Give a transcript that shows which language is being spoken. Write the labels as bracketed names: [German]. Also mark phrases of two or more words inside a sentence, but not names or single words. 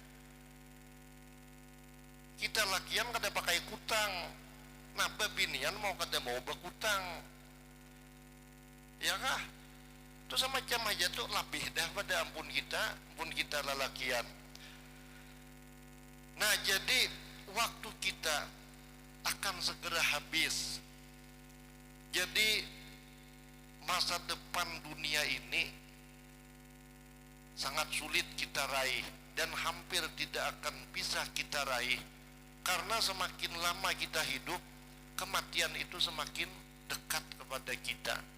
[Banjar] Kita lakian kada pakai kutang. Nah bebinian mau kada mau berkutang. Ya kah? Itu semacam aja tuh lebih dah pada ampun kita lelakian. [Indonesian] Nah jadi waktu kita akan segera habis. Jadi masa depan dunia ini sangat sulit kita raih dan hampir tidak akan bisa kita raih karena semakin lama kita hidup kematian itu semakin dekat kepada kita.